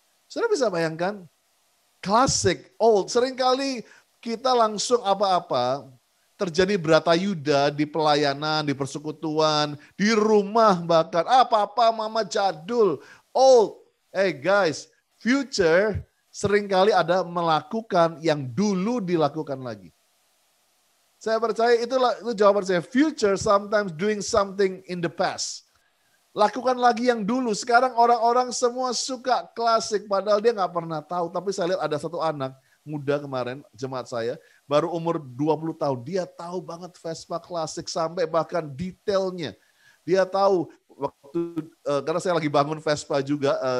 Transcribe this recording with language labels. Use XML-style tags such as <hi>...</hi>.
<id>Sudah bisa bayangkan?</id> <en>Classic, old.</en> <id>Seringkali kita langsung apa-apa, terjadi Bratayuda di pelayanan, di persekutuan, di rumah bahkan. Apa-apa mama jadul,</id> <en>old. Hey guys,</en> <id>future seringkali ada melakukan yang dulu dilakukan lagi. Saya percaya itu jawaban saya.</id> <en>Future sometimes doing something in the past.</en> <id>Lakukan lagi yang dulu. Sekarang orang-orang semua suka klasik. Padahal dia nggak pernah tahu. Tapi saya lihat ada satu anak muda kemarin, jemaat saya. Baru umur 20 tahun. Dia tahu banget Vespa klasik. Sampai bahkan detailnya. Dia tahu. Karena saya lagi bangun Vespa juga.</id>